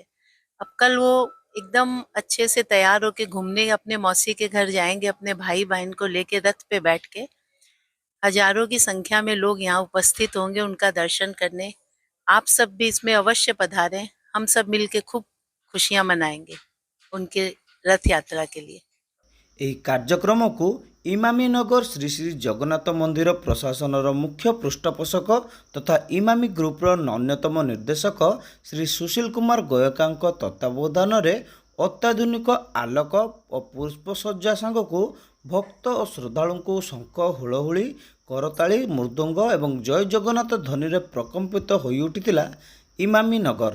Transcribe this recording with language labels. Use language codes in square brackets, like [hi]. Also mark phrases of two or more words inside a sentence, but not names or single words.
[hi] अब कल वो एकदम अच्छे से तैयार होके घूमने अपने मौसी के घर जाएंगे, अपने भाई बहन को लेके रथ पे बैठ के। हजारों की संख्या में लोग यहाँ उपस्थित होंगे उनका दर्शन करने। आप सब भी इसमें अवश्य पधारें, हम सब मिलके खूब खुशियाँ मनाएंगे उनके रथ यात्रा के लिए। [or] ଏହି କାର୍ଯ୍ୟକ୍ରମକୁ ଇମାମି ନଗର ଶ୍ରୀ ଶ୍ରୀ ଜଗନ୍ନାଥ ମନ୍ଦିର ପ୍ରଶାସନର ମୁଖ୍ୟ ପୃଷ୍ଠପୋଷକ ତଥା ଇମାମି ଗ୍ରୁପର ଅନ୍ୟତମ ନିର୍ଦ୍ଦେଶକ ଶ୍ରୀ ସୁଶୀଲ କୁମାର ଗୋୟକାଙ୍କ ତତ୍ତ୍ୱାବଧାନରେ ଅତ୍ୟାଧୁନିକ ଆଲୋକ ଓ ପୁଷ୍ପସଜ୍ଜା ସାଙ୍ଗକୁ ଭକ୍ତ ଓ ଶ୍ରଦ୍ଧାଳୁଙ୍କୁ ଶଙ୍ଖ ହୁଳହୁଳି କରତାଳି ମୃଦଙ୍ଗ ଏବଂ ଜୟ ଜଗନ୍ନାଥ ଧ୍ୱନିରେ ପ୍ରକମ୍ପିତ ହୋଇଉଠିଥିଲା ଇମାମି ନଗର।